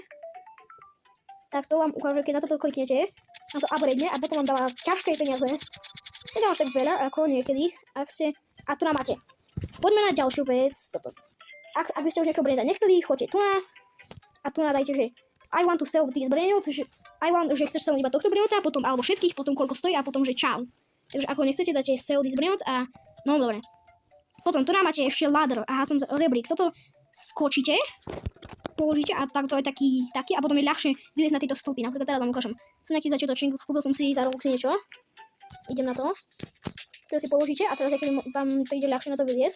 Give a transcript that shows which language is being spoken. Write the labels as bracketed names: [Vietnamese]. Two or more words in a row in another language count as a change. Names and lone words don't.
[Slovak] Tak to vám ukáže, keď na toto kliknete, na to upgrade a potom vám dáva ťažké peniaze. Nedám až tak veľa, ako niekedy, ak ste, a tu máte. Poďme na ďalšiu vec, toto. Ak by ste už nejakého brenda nechceli, choďte tu na, a tu dajte, že [English] I want to sell these [Slovak] brandot, že že chceš sell iba tohto brandota, potom, alebo všetkých, potom koľko stojí a potom, že čau. Takže ako nechcete, dáte [English] sell this [Slovak] brandot a, no dobre. Potom tu máte ešte ladder, aha, som rebrík, toto skočíte, položíte a tak to je taký a potom je ľahšie vyliezť na tieto stĺpy. Napríklad teraz vám ukážem. Som nejaký začiatočník, kúpil som si za Robloxy niečo. Idem na to. Teraz si položíte a teraz vám to ide ľahšie na to vyliezť.